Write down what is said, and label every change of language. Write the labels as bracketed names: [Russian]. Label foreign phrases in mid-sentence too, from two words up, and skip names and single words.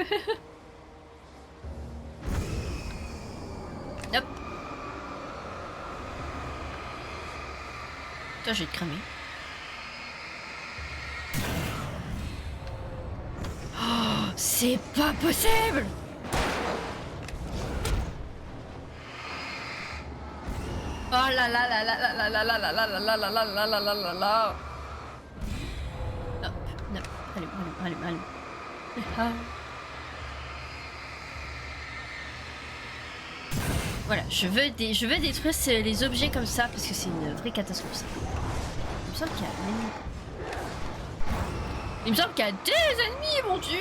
[French] Hop. Toi, je vais te cramer. Oh, c'est pas possible. Oh là là là là là là là là là là là là là là là là là là. Hop, hop, allez. Voilà, je veux détruire les objets comme ça parce que c'est une vraie catastrophe. Ça. Il me semble qu'il y a Il me semble qu'il y a des ennemis, mon dieu.